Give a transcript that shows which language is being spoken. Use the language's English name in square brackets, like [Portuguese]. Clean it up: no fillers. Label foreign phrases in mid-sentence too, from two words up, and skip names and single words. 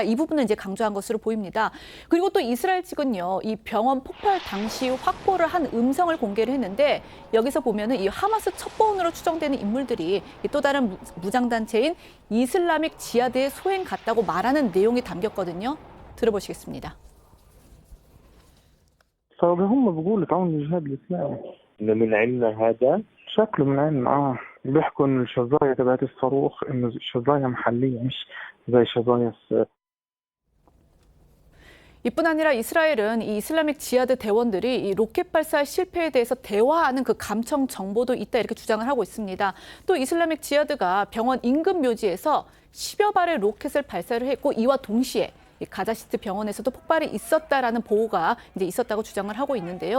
[Korean] 이 부분은 이제 강조한 것으로 보입니다. 그리고 또 이스라엘 측은요, 이 병원 폭발 당시 확보를 한 음성을 공개를 했는데 여기서 보면은 이 하마스 첩보원으로 추정되는 인물들이 또 다른 무장단체인 이슬라믹 지하드의 소행 같다고 말하는 내용이 담겼거든요. 들어보시겠습니다. [Arabic] هم بيقولوا تعاون الجهاد الاسلامي انه من عندنا هذا شكله من عندنا بيحكوا انه الشظايا تبعت الصاروخ انه شظايا محليه مش زي شظايا [Korean] 이뿐 아니라 이스라엘은 이 이슬라믹 지하드 대원들이 이 로켓 발사 실패에 대해서 대화하는 그 감청 정보도 있다 이렇게 주장을 하고 있습니다. 또 이슬라믹 지하드가 병원 인근 묘지에서 10여 발의 로켓을 발사를 했고 이와 동시에 이 가자시트 병원에서도 폭발이 있었다라는 보고가 이제 있었다고 주장을 하고 있는데요.